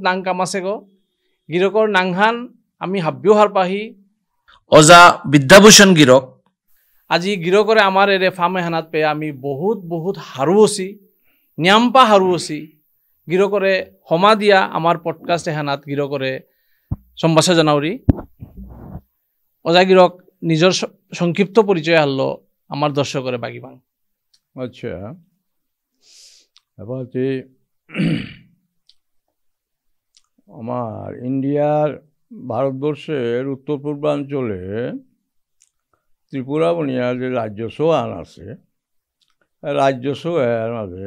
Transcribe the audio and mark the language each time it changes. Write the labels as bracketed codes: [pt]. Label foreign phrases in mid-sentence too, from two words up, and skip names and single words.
[bpy] নাং কাম আছে গো গিৰকৰ নাংহান আমি হাব্যহাৰ পাহি অজা বিদ্যাভূষণ গিৰক আজি গিৰকৰে আমাৰ এৰে ফাৰ্ম এহানাত পে আমি বহুত বহুত হাৰুৱছি নিয়াম্পা হাৰুৱছি গিৰকৰে সমা দিয়া আমাৰ পডকাষ্ট এহানাত গিৰকৰে সম্ভাষা জনাউৰি অজা গিৰক নিজৰ সংক্ষিপ্ত পৰিচয় হাল্ল আমার দর্শকরে বাগিবাং। [bn] আচ্ছা এবার যে আমার ইন্ডিয়ার ভারতবর্ষের উত্তর পূর্বাঞ্চলে ত্রিপুরা বনিয়া যে রাজ্যসহ আন আছে রাজ্যসহ এর মাঝে